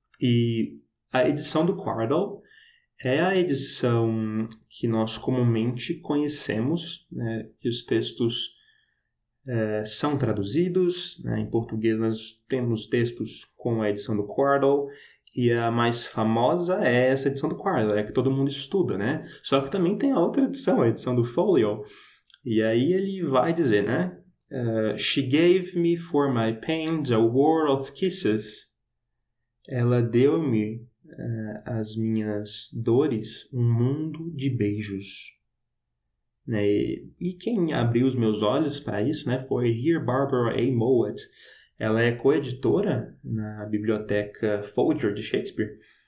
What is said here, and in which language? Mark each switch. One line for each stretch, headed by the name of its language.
Portuguese: E a edição do Quarto é a edição que nós comumente conhecemos, né, que os textos são traduzidos, né, em português nós temos textos com a edição do Quarto, e a mais famosa é essa edição do Quarto, é que todo mundo estuda, né? Só que também tem a outra edição, a edição do Folio. E aí ele vai dizer, né?
English: She gave me for my pains a world of kisses.
Portuguese: Ela deu-me as minhas dores um mundo de beijos. Né? E quem abriu os meus olhos para isso, né, foi Here Barbara A. Mowat. Ela é coeditora na biblioteca Folger de Shakespeare.